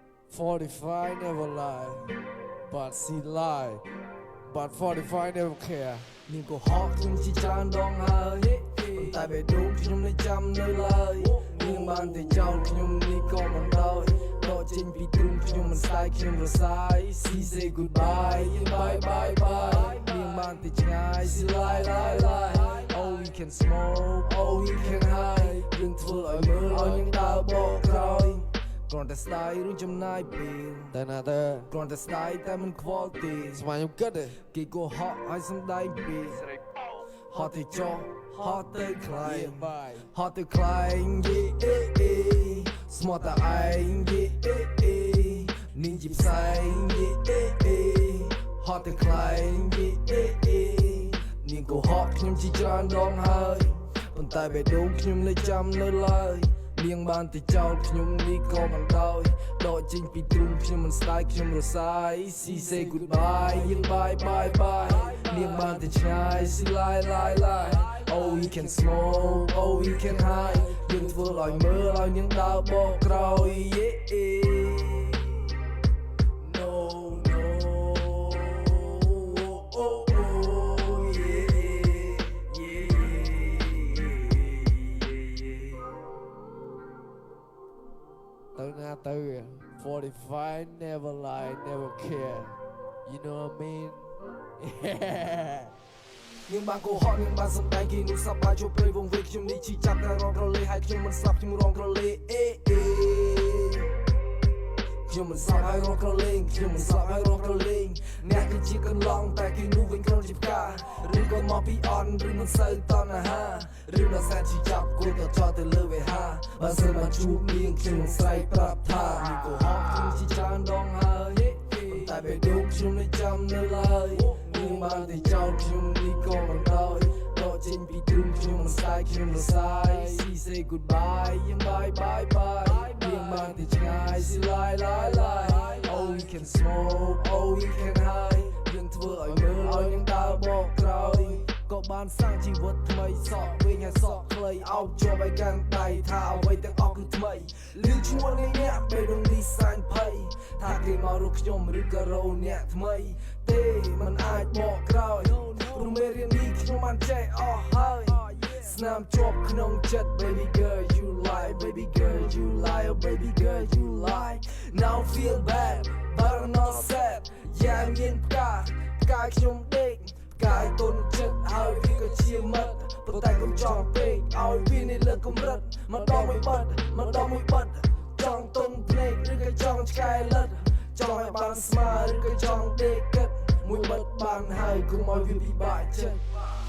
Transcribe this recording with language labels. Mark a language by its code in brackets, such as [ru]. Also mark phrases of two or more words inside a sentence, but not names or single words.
[en] 45 never lie, but she lie, but 45 never care. [km] មានកុហកខ្ញុំជាច្រើនដងហើយប៉ុន្តែបេះដូងខ្ញុំនៅចាំនៅឡើយនាងបានតែចោលខ្ញុំនេះក៏មិនដោយដកចេញពីទ្រូងខ្ញុំមិនស្ដាយខ្ញុំរសាយ [en] She say goodbye bye bye bye [km] នាងបានតែឆ្ងាយ [en] She lie lie lie Oh we can smoke oh we can hide [km] យើងធ្វើឲ្យមើលឲ្យនាងដើរបកក្រោយគ្រាន់តែស្ដាយឬចំណាយពេល តែណាទៅ គ្រាន់តែស្ដាយតែមិនខ្វល់ទេ ស្មានខ្ញុំគិតទេ គេកុហកឲ្យសំដែងពីហត់ទៅចុះហត់ទៅខ្លាយហត់ទៅខ្លាយយេអេអេស្មោះតែឯងយេអេអេនាងជា ផ្សែងយេអេអេហត់ទៅខ្លាយយេអេអេនាងកុហកខ្ញុំជាច្រើនដងហើយប៉ុន្តែ បេះដូងខ្ញុំនៅចាំនៅឡើយនាងបានតែចោលខ្ញុំនេះក៏មិនដោយដកចេញពីទ្រូងខ្ញុំមិនស្ដាយខ្ញុំរសាយ [en] She say goodbye [km] យើង [en] bye bye bye [km] នាងបានតែឆ្ងាយ [en] She lie lie lie Oh we can smoke oh we can hide [km] យើងធ្វើឲ្យមើលឲ្យនាងដើរបកក្រោយ [en] No no oh oh [km] ទៅណាទៅ [en] 45 never lie never care you know what I mean នាងបានកុហកនាងបានសម្ដែងគេនោះសប្បាយជួបព្រៃវងវេខ្ញុំនេះជីចាប់តែរងក្រលេហើយខ្ញុំមិនស្លាប់ខ្ញុំរងក្រលេអេអេខ្ញុំមិនស្លាប់ហើយរងក្រលេខ្ញុំមិនស្លាប់ហើយរងក្រលេអ្នកគឺជាកន្លងតែគេនោះវិញគ្រាន់ជាផ្កាឬក៏មកពីអន់ឬមិនសូវតណ្ហាឬដល់សែនជីចាប់គួរទៅចោលទៅ លើវេហាបើសិនមកជួបនាងខ្ញុំនឹងស្រែកប្រាប់ថានាងកុហកខ្ញុំជាច្រើនដងហើយតែបេះដូងខ្ញុំនៅចាំនៅឡើយនាងបានតែចោលខ្ញុំនេះក៏មិនដោយដកចេញពីទ្រូងខ្ញុំមិនស្ដាយខ្ញុំរសា យ She say goodbye យើង bye bye bye នាងបានតែឆ្ងាយ She lie lie lie Oh we can smoke oh we can hide យើងធ្វើឲ្យមើលឲ្យនាងដើរបកក្រោយក៏បានសាង ជីវិតថ្មីសក់វិញឲ្យសក់ខ្លីអោបជាប់ឲ្យកាន់ដៃថាអ្វីទាំងអស់គឺថ្មីលឺឈ្មោះនៃអ្នកបេះដូងនេះសាញ់ភ័យថាគេ មករកខ្ញុំឬក៏រោអ្នកថ្មីទេมันអាចបកក្រោយព្រោះមេរៀននេះខ្ញុំបានចេះអស់ ហើយស្នាមជាប់ក្នុងចិត្ត baby girl you lie baby girl you lie oh baby girl you lie now feel bad but I'm not sad យ៉ាងមានផ្កាខ្ញុំដេកផ្កាយទុនចិត្តហើយវាក៏ជាមិត្តប៉ុន្តែកុំចង់ពេកឲ្យវានេះលើកម្រិតម្ដងមួយបាត់ចង់ទុនភ្នែកឬក៏ចង់ឆ្កែលិតចង់ឲ្យបានស្មើឬក៏ចង់ដេកគិតមួយបិទបានហើយកុំឲ្យវាពិបាកចិត្ត